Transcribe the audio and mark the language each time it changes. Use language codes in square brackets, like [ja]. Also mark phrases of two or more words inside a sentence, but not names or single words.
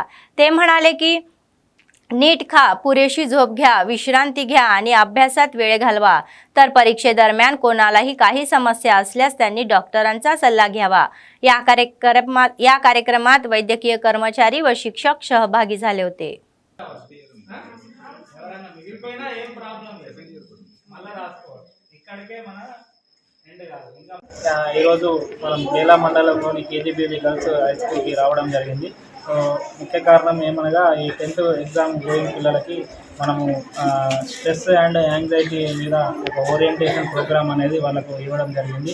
[mr] ते म्हणाले की नीट खा, पुरेशी झोप घ्या, विश्रांती घ्या आणि अभ्यासात वेळ घालवा। तर परीक्षेदरम्यान कोणालाही काही समस्या असल्यास त्यांनी डॉक्टरांचा सल्ला घ्यावा। या कार्यक्रमात वैद्यकीय कर्मचारी व शिक्षक सहभागी झाले होते। [te] ఈరోజు మనం బేలా మండలంలోని కేజీబీవీ [en] girls high school [te] రావడం జరిగింది। ముఖ్య కారణం ఏమనగా ఈ [en] 10th exam going [te] పిల్లలకి మనము [en] stress and anxiety [te] మీద ఒక [en] orientation program [te] అనేది వాళ్ళకు ఇవ్వడం జరిగింది।